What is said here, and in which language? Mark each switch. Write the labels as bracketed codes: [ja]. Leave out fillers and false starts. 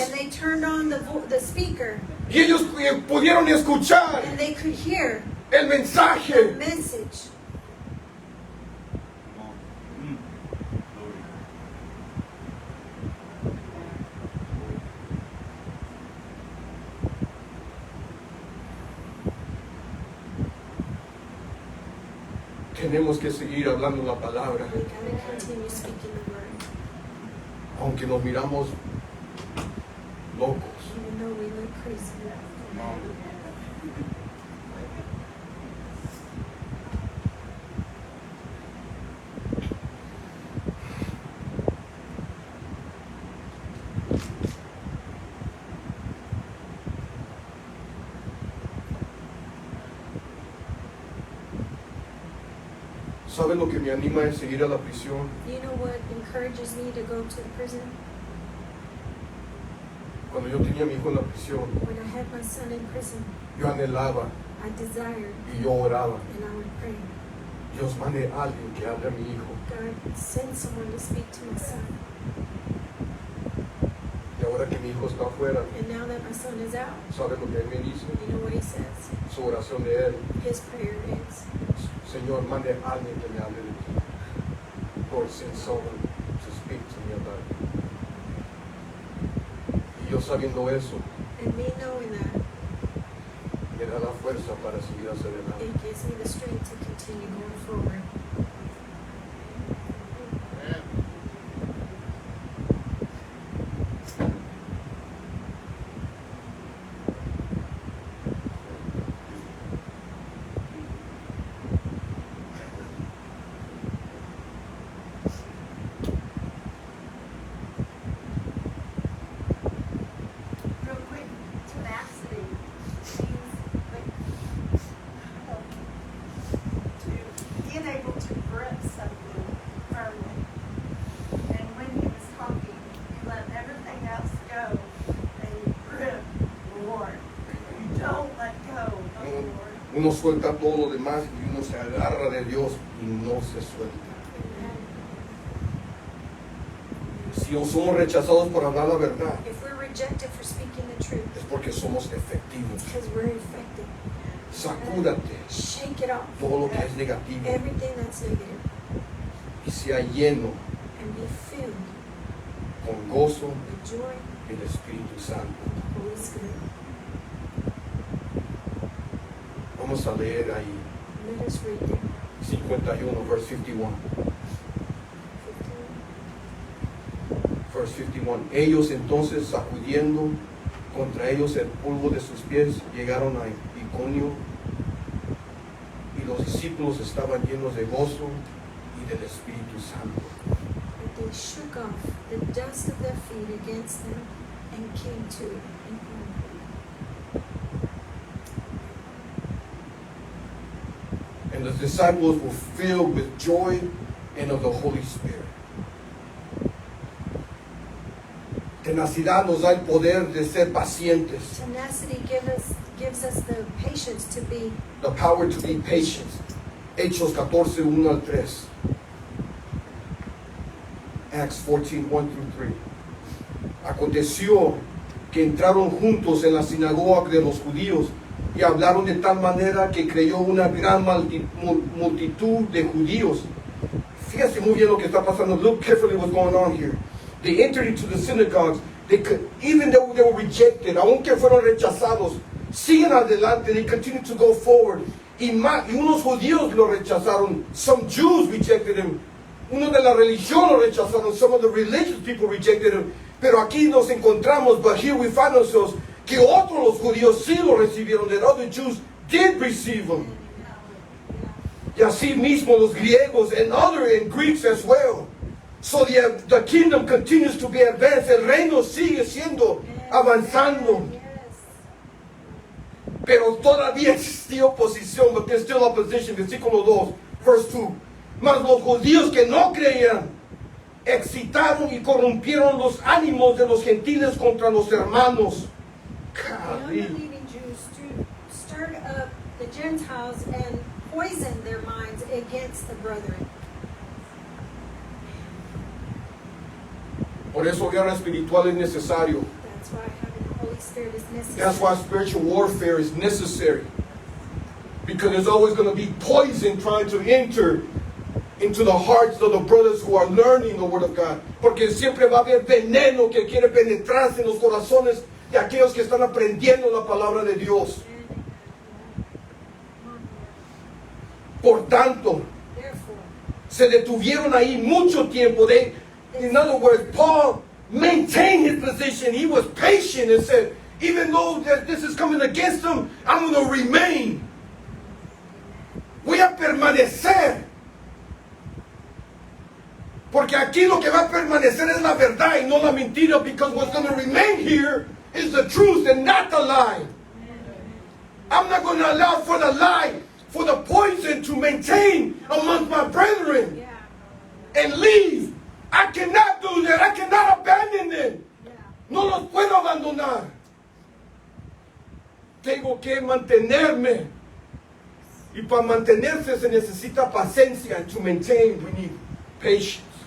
[en] And they turned on the speaker, [es] Y ellos pudieron escuchar [en] and they could hear [es] el [en] the [es] mensaje. [en] message. [es] Tenemos que seguir hablando la palabra, [en] We gotta continue speaking the word, [es] aunque nos miramos locos. [en] even though we look crazy. [es] ¿Sabe lo que me anima es seguir a la prisión? [en] You know what encourages me to go to the prison? [es] Cuando yo tenía a mi hijo en la prisión, [en] When I had my son in prison, [es] yo anhelaba [en] I desired [es] y yo oraba. [en] and I would pray, [es] Dios, mande a alguien que hable a mi hijo. [en] God, send someone to speak to my son. [es] Y ahora que mi hijo está afuera, [en] And now that my son is out, [es] ¿sabe lo que él me dice? [en] you know what he says? [es] Su oración de él. [en] His prayer is, [es] Señor, mande a alguien que me hable de ti. [en] Lord, send someone to speak to me about it. [es] Y yo sabiendo eso, [en] and me knowing that, [es] me da la fuerza para seguir hacia adelante. [en] it gives me the strength to continue going forward. Real quick, tenacity means like to being able to grip something firmly. And when he was talking, you let everything else go and you grip the Lord. You don't let go of the Lord. [es] Uno suelta todo lo demás y uno se agarra de Dios y no se suelta. Si no somos rechazados por hablar la verdad, [en] If we're rejected for speaking the truth, [es] es porque somos efectivos. [en] it's because we're effective. [es] Sacúdate [en] Shake it off. [es] todo lo que es negativo [en] Everything that's negative, [es] y sea lleno [en] and be filled [es] con gozo [en] with joy [es] del Espíritu Santo. [en] and the Holy Spirit. [es] Vamos a leer ahí [en] Let us read there. 51, verse 51. 15. Verse 51. [es] Ellos entonces, sacudiendo contra ellos el polvo de sus pies, llegaron a Iconio, y los discípulos estaban llenos de gozo y del Espíritu Santo. [en] But they shook off the dust of their feet against them and came to it. And the disciples were filled with joy and of the Holy Spirit. [es] Tenacidad nos da el poder de ser pacientes. [en] Tenacity gives us the patience to be. The power to be patient. [es] Hechos 14, 1 al 3. [en] Acts 14, 1 through 3. [es] Aconteció que entraron juntos en la sinagoga de los judíos y hablaron de tal manera que creyó una gran multitud de judíos. Fíjate muy bien lo que está pasando. [en] Look carefully what's going on here. They entered into the synagogues. Even though they were rejected, [es] aunque fueron rechazados, siguen adelante. [en] They continue to go forward. [es] Y unos judíos lo rechazaron. [en] Some Jews rejected him. [es] Uno de la religión lo rechazaron. [en] Some of the religious people rejected him. [es] Pero aquí nos encontramos, [en] but here we find ourselves, [es] que otros los judíos sí lo recibieron. [en] That other Jews did receive him. [es] Y así mismo los griegos [en] and Greeks as well. So the kingdom continues to be advanced. [es] El reino sigue siendo avanzando. Pero todavía existía oposición, [en] but there's still opposition. [es] Versículo 2, [en] verse 2. [es] Mas los judíos que no creían excitaron y corrompieron los ánimos de los gentiles contra los hermanos. [en] The unbelieving Jews stirred up the Gentiles and poisoned their minds against the brethren. [es] Por eso guerra espiritual es necesario. [en] That's why having the Holy Spirit is necessary. That's why spiritual warfare is necessary. Because there's always going to be poison trying to enter into the hearts of the brothers who are learning the Word of God. [es] Porque siempre va a haber veneno que quiere penetrarse en los corazones de aquellos que están aprendiendo la palabra de Dios. Por tanto, [en] Therefore, [es] se detuvieron ahí mucho tiempo. [en] In other words, Paul maintained his position. He was patient and said, even though this is coming against him, I'm going to remain. [es] Voy a permanecer. Porque aquí lo que va a permanecer es la verdad y no la mentira, [en] because what's going to remain here is the truth and not the lie. I'm not going to allow for the lie, for the poison to maintain amongst my brethren yeah, and leave. I cannot do that. I cannot abandon them. yeah. [es] No los puedo abandonar. Tengo que mantenerme. Y para mantenerse se necesita paciencia. [en] And to maintain, we need patience.